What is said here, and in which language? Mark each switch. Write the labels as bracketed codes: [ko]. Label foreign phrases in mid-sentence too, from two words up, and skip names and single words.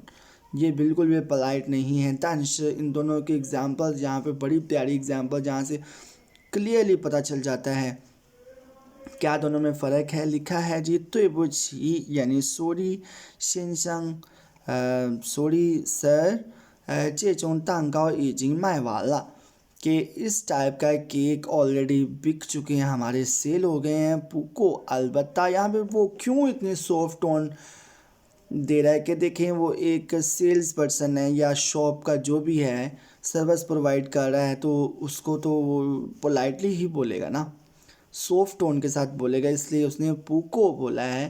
[ur] یہ بالکل بھی پولائٹ نہیں ہے تنش۔ ان دونوں کے ایگزامپل یہاں پہ بڑی پیاری ایگزامپل جہاں سے کلیئرلی پتہ چل جاتا ہے کیا دونوں میں فرق ہے. لکھا ہے جی تُئی یعنی سوری شینشنگ, [en] sorry sir, [zh] 这种蛋糕已经卖完了, [ur] کہ اس ٹائپ کا کیک آلریڈی بک چکے ہیں ہمارے، سیل ہو گئے ہیں. پوکو البتہ یہاں پہ وہ کیوں اتنی [en] soft tone [ur] دے رہا ہے کہ دیکھیں وہ ایک [en] sales person [ur] ہے یا شاپ کا جو بھی ہے [en] service provide [ur] کر رہا ہے، تو اس کو تو وہ پولائٹلی ہی بولے گا نا, [en] soft tone [ur] کے ساتھ بولے گا، اس لیے اس نے پوکو بولا ہے.